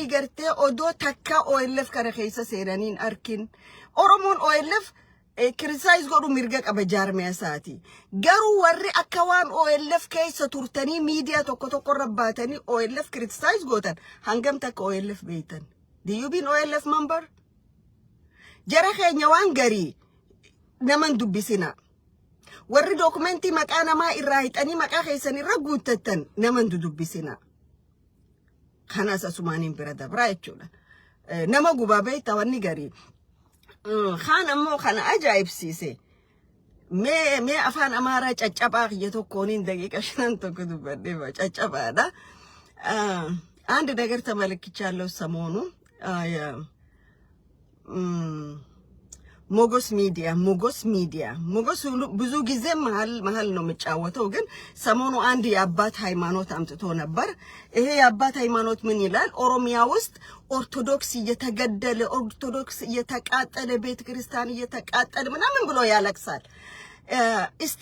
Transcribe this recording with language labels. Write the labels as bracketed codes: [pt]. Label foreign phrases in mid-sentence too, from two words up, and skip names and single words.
[om] gartee odoo takka OLF kana keessa seenaniin arkin oromoon OLF criticize godhu mirga qaba jaarmiyaa isaati garuu warri akka waan OLF keessa turtanii miidiyaa tokko rabbaatanii OLF criticize gootan hangam takka OLF beeytan [en] do you been [om] OLF member jara keenya waan garii naman dubbisina warri dokumentii maqaa namaa irraa hixanii maqaa keessan irra guuttatan naman dubbisina kanas asumaaniin bira dabraa jechuudha nama gubaa beeyta wanni garii khan ammoo kana ajaa'ibsiise mee afaan amaaraa caccabaa kiyya tokkooniin daqiiqa 5 tokko dubbadhee caccabaadha [am] አንድ ነገር ተመልክቻለሁ ሰሞኑ ሞጎስ ሚዲያ ብዙ ጊዜ መሃል ነው መጫወተው ግን ሰሞኑ አንድ የአባት ሃይማኖት አምጥቶ ነበር ይሄ የአባት ሃይማኖት ምን ይላል ኦሮሚያ ውስጥ ኦርቶዶክስ እየተገደለ ኦርቶዶክስ እየተቃጠለ ቤተ ክርስቲያን እየተቃጠለ ምናምን ብሎ ያለቅሳል እስቲ